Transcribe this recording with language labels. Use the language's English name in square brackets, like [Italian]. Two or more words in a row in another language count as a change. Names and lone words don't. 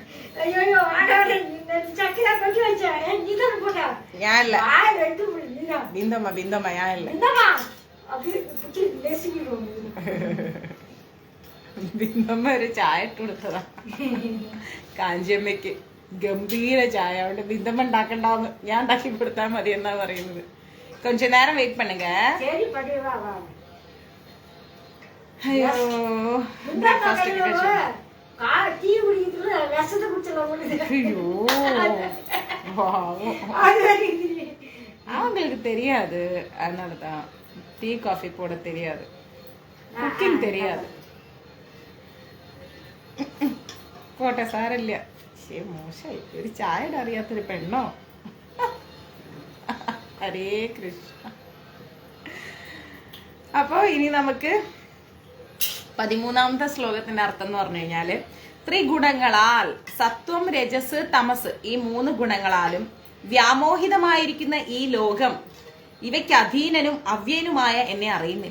[Malayalam] ഞാനല്ല ബിന്ദമ്മ ഞാനല്ല. ബിന്ദമ്മ ഒരു ചായ ഇട്ട് കൊടുത്തതാ കാഞ്ചിയമ്മയ്ക്ക്, ഗംഭീര ചായ. അതുകൊണ്ട് ബിന്ദമ്മ ഉണ്ടാക്കണ്ടാന്ന്, ഞാൻ ഉണ്ടാക്കി കൊടുത്താൽ മതി എന്നാ പറയുന്നത്. [Tamil] கொஞ்ச நேரம் வெயிட் பண்ணுங்க. ஐயோ அவங்களுக்கு தெரியாது, அதனாலதான் [English] tea coffee [Tamil] போட தெரியாது, குக்கிங் தெரியாது. [Malayalam] പോട്ടെ, സാരല്ല. ശേ, മോശമായി, ഒരു ചായയുടെ അറിയാത്തൊരു പെണ്ണോ. ഹരേ കൃഷ്ണ. അപ്പോ ഇനി നമുക്ക് 13ാമത്തെ ശ്ലോകത്തിന്റെ അർത്ഥം എന്ന് പറഞ്ഞു കഴിഞ്ഞാല്, ത്രിഗുണങ്ങളാൽ സത്വം, രജസ്, തമസ് ഈ 3 ഗുണങ്ങളാലും വ്യാമോഹിതമായിരിക്കുന്ന ഈ ലോകം ഇവയ്ക്ക് അധീനനും അവ്യനുമായ എന്നെ അറിയുന്നില്ല.